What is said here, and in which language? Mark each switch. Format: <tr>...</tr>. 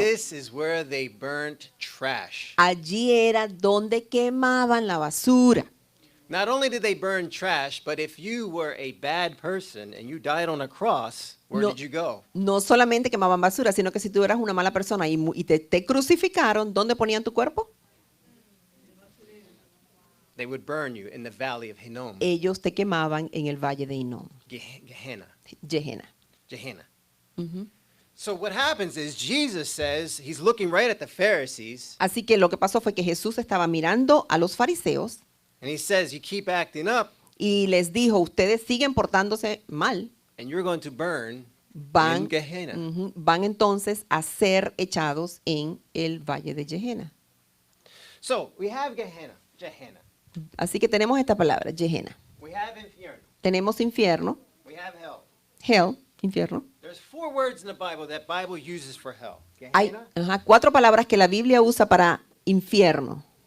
<en>This is where they burnt trash.</en> <es>Allí era donde quemaban la basura.</es> <en>Not only did they burn trash, but if you were a bad person and you died on a cross, where</en> <es>No.</es> <en>did you go?</en> <es>No solamente quemaban basura, sino que si tú eras una mala persona y te crucificaron, ¿dónde ponían tu cuerpo?</es> <en>They would burn you in the Valley of Hinnom.</en> <es>Ellos te quemaban en el valle de Hinnom, Gehenna. Gehenna. Gehenna. Ujú.</es> <en>So what happens is Jesus says, he's looking right at the Pharisees,</en> <es>Así que lo que pasó fue que Jesús estaba mirando a los fariseos</es> <en>and he says, you keep acting up,</en> <es>y les dijo, ustedes siguen portándose mal,</es> <en>and you're going to burn</en> <es>van,</es> <en>in Gehenna.</en> <es>van entonces a ser echados en el valle de Gehenna.</es> <en>So we have Gehenna.</en> <es>Así que tenemos esta palabra, Gehenna.</es> <en>We have infierno.</en> <es>Tenemos infierno,</es> <en>We have hell.</en> <es>hell, infierno.</es> <en>There's 4 words in the Bible that Bible uses for hell.</en> <es>Hay Gehenna, 4 palabras que la Biblia usa para infierno.</es>